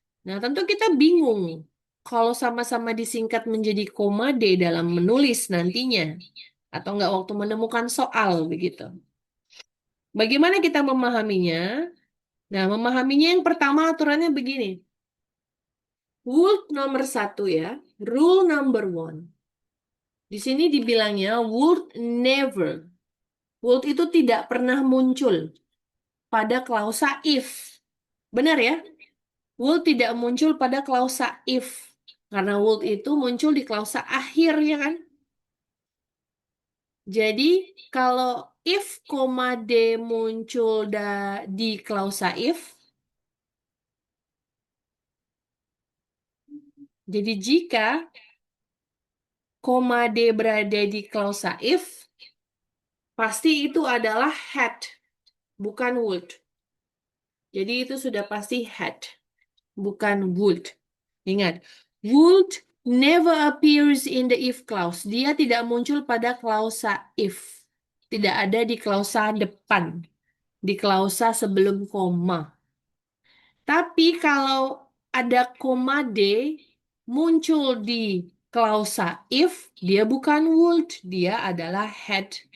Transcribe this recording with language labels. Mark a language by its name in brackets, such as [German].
[Indonesian] Nah, tentu kita bingung kalau sama-sama disingkat menjadi koma D dalam menulis nantinya. Atau enggak waktu menemukan soal, begitu. Bagaimana kita memahaminya? Nah, memahaminya yang pertama aturannya begini. Would nomor 1 ya, [English] rule number 1. [Indonesian] Di sini dibilangnya would never. Would itu tidak pernah muncul pada klausa if. Benar ya? Would tidak muncul pada klausa if. Karena would itu muncul di klausa akhir ya kan? Jadi kalau if, D muncul di klausa if, jadi jika D berada di klausa if, pasti itu adalah had, bukan would. Jadi itu sudah pasti had, bukan would. Ingat, [English] would never appears in the if clause. [Indonesian] Dia tidak muncul pada klausa if. Tidak ada di klausa depan. Di klausa sebelum koma. Tapi kalau ada koma D muncul di klausa if, dia bukan would, dia adalah had.